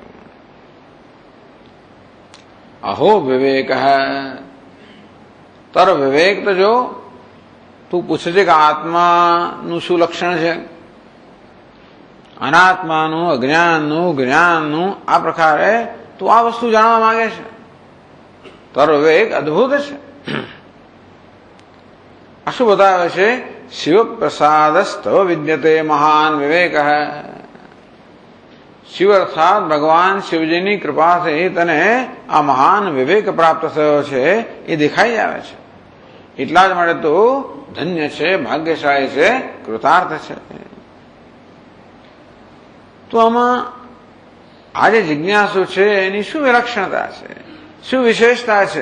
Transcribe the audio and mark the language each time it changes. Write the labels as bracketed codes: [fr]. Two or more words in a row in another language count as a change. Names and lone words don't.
[gu] અહો વિવેક, તારો વિવેક તો જો, તું પૂછે છે કે આત્માનું શું લક્ષણ છે, અનાત્માનું, અજ્ઞાનનું, જ્ઞાનનું, આ પ્રકારે તું આ વસ્તુ જાણવા માંગે છે। તારો વિવેક અદભુત છે। આ શું બતાવે છે? [sa] शिव प्रसादस्तव विद्यते महान विवेक है। [gu] શિવ અર્થાત ભગવાન શિવજીની કૃપાથી તને આ મહાન વિવેક પ્રાપ્ત થયો છે એ દેખાઈ આવે છે. એટલા જ માટે તો ધન્ય છે, ભાગ્યશાળી છે, કૃતાર્થ છે. તો આમાં આ જે જિજ્ઞાસુ છે એની શું વિલક્ષણતા છે, શું વિશેષતા છે?